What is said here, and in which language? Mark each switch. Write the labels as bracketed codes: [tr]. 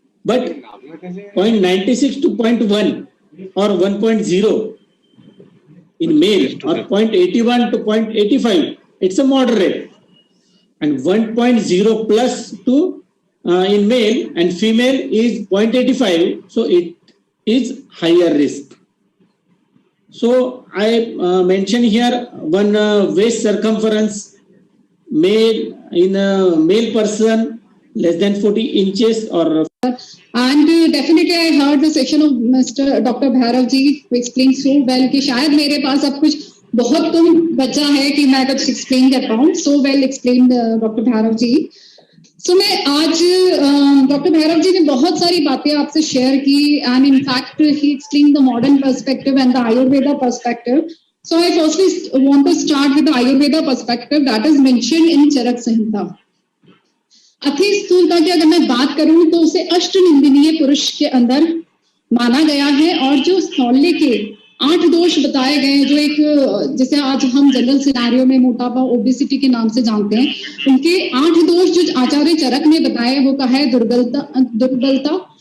[en] But 0.96 to 0.1 or 1.0 in male, or 0.81 to 0.85, it's a moderate, and 1.0 plus to in male and female is 0.85, so it is higher risk. So I mention here one waist circumference, male in a male person less than 40 inches or. And definitely I heard the section of Mr. Dr. [hi] Bhairav ji [en] who explained so well [hi] कि शायद मेरे पास अब कुछ बहुत कम बचा है कि मैं कुछ explain कर पाऊँ. [en] So well explained Dr. Bhairav ji. So [hi] मैं आज [en] Dr. Bhairav ji [hi] ने बहुत सारी बातें आपसे share की, [en] and in fact he explained the modern perspective and the Ayurveda perspective. So I firstly want to start with the Ayurveda perspective that is mentioned in Charak Samhita. [hi] अति स्थूलता की अगर मैं बात करूं तो उसे अष्टनिंदनीय पुरुष के अंदर माना गया है, और जो स्थौल्य के 8 दोष बताए गए हैं, जो एक जैसे आज हम जनरल सिनेरियो में मोटापा, ओबेसिटी के नाम से जानते हैं, उनके 8 दोष जो आचार्य चरक ने बताए वो कहा है दुर्बलता,